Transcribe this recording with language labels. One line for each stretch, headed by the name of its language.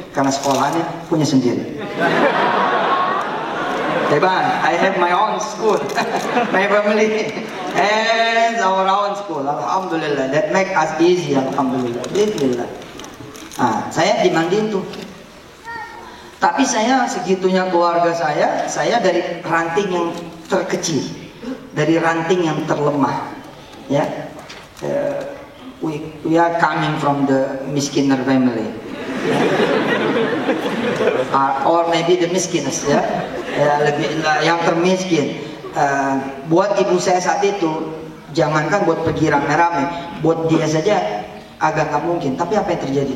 Indonesian: Karena sekolahannya punya sendiri. Hebat,
English: I have my own school, my family and our own school. Alhamdulillah, that make us easy.
Indonesian: Alhamdulillah, Bismillah. Saya dimandiin tuh. Tapi saya segitunya keluarga saya dari ranting yang terkecil, dari ranting yang terlemah.
English: Ya, we are coming from the miskiner family. Or maybe the miskiners, ya,
Indonesian: lebih yang termiskin. Buat ibu saya saat itu, jangankan buat pergi rame-rame, buat dia saja agak nggak mungkin. Tapi apa yang terjadi?